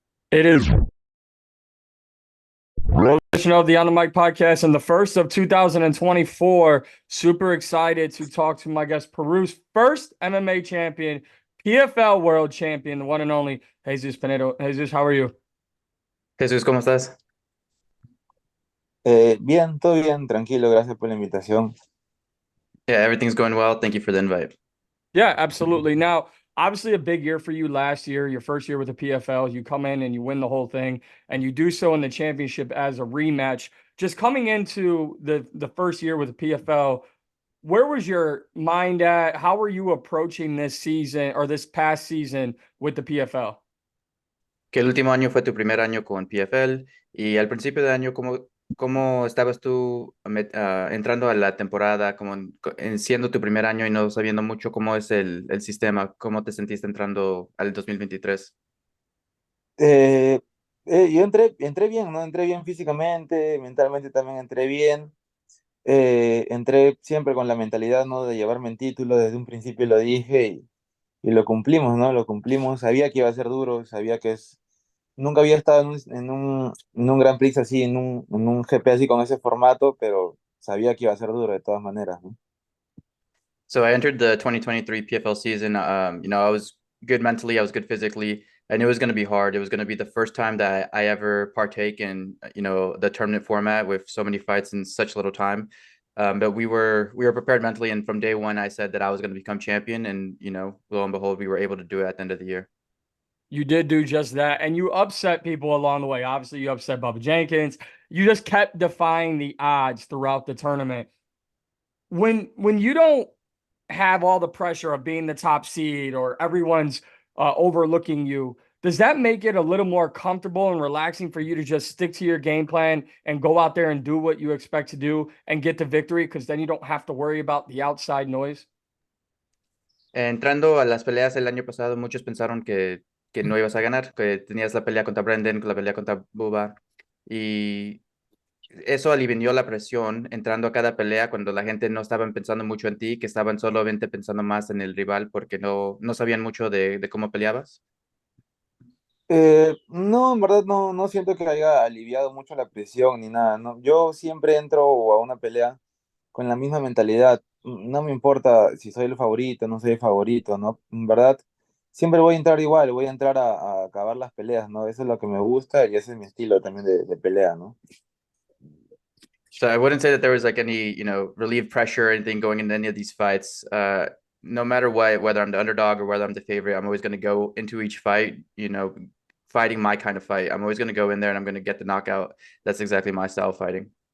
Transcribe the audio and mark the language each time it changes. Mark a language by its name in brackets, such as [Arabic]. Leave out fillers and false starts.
[English] It is edition of the On the Mic podcast and the first of 2024. Super excited to talk to my guest, Peru's first MMA champion, PFL world champion, the one and only Jesus Pinedo. Jesus, how are you? [Spanish] Jesús, ¿cómo estás? Bien, todo bien, tranquilo, gracias por la invitación. [English] Yeah, everything's going well. Thank you for the invite. Yeah, absolutely. Now, obviously, a big year for you last year, your first year with the PFL. You come in and you win the whole thing, and you do so in the championship as a rematch. Just coming into the first year with the PFL, where was your mind at? How were you approaching this season or this past season with the PFL? [Spanish] Que el último año fue tu primer año con PFL y al principio de año, ¿cómo estabas tú entrando a la temporada, como siendo tu primer año y no sabiendo mucho cómo es el sistema? ¿Cómo te sentiste entrando al 2023? Yo entré bien, ¿no? Entré bien físicamente, mentalmente también entré bien. Entré siempre con la mentalidad, ¿no? De llevarme el título, desde un principio lo dije y lo cumplimos, ¿no? Lo cumplimos. Sabía que iba a ser duro, sabía que nunca había estado en un Grand Prix así, en un GP así con ese formato, pero sabía que iba a ser duro de todas maneras, ¿no? [English] So I entered the 2023 PFL season. I was good mentally, I was good physically. I knew it was going to be hard. It was going to be the first time that I ever partake in, the tournament format with so many fights in such little time. But we were prepared mentally, and from day one, I said that I was going to become champion, and lo and behold, we were able to do it at the end of the year. You did do just that, and you upset people along the way. Obviously, you upset Bubba Jenkins. You just kept defying the odds throughout the tournament. When you don't have all the pressure of being the top seed or everyone's overlooking you, does that make it a little more comfortable and relaxing for you to just stick to your game plan and go out there and do what you expect to do and get the victory? Because then you don't have to worry about the outside noise. [Spanish] Entrando a las peleas el año pasado, muchos pensaron que no ibas a ganar, que tenías la pelea contra Brendan, la pelea contra Bubba, y eso alivió la presión entrando a cada pelea cuando la gente no estaban pensando mucho en ti, que estaban solamente pensando más en el rival porque no sabían mucho de cómo peleabas. No, en verdad no siento que haya aliviado mucho la presión ni nada, ¿no? Yo siempre entro a una pelea con la misma mentalidad. No me importa si soy el favorito, no soy el favorito, ¿no? En verdad, siempre voy a entrar igual, voy a entrar a acabar las peleas, ¿no? Eso es lo que me gusta y ese es mi estilo también de pelea, ¿no? [English] So I wouldn't say that there was like any, relieved pressure or anything going into any of these fights. No matter what, whether I'm the underdog or whether I'm the favorite, I'm always going to go into each fight, fighting my kind of fight. I'm always going to go in there and I'm going to get the knockout. That's exactly my style of fighting.